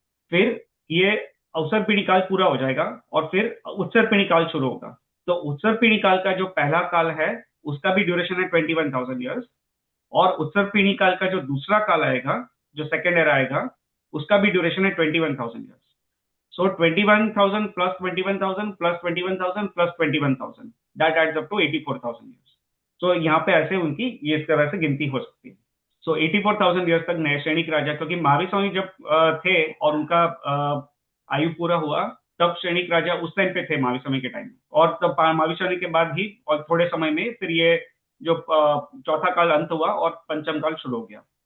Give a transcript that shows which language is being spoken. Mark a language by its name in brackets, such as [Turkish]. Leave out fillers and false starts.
[Hindi] फिर ये अवसर पीढ़ी काल पूरा हो जाएगा और फिर उत्सर पीढ़ी काल शुरू होगा। तो उत्सर पीढ़ी काल का जो पहला काल है उसका भी ड्यूरेशन है 21,000 ईयर्स, और उत्सर पीढ़ी काल का जो दूसरा काल आएगा, जो सेकेंड एरा आएगा, उसका भी ड्यूरेशन है 21,000 years. [English] So 21,000 plus 21,000 plus 21,000 plus 21,000, that adds up to 84,000 years. [Hindi] So यहाँ पे ऐसे उनकी ये इस तरह से गिनती हो सकती है। [English] So 84,000 years [Hindi] तक नए श्रेणिक राजा, क्योंकि महावीर स्वामी जब थे और उनका आयु पूरा हुआ, तब श्रेणिक राजा उस टाइम पे थे महावीर स्वामी के टाइम में, और तब महावीर स्वामी के बाद ही और थोड़े समय में फिर ये जो चौथा काल अंत हुआ और पंचम काल शुरू हो गया।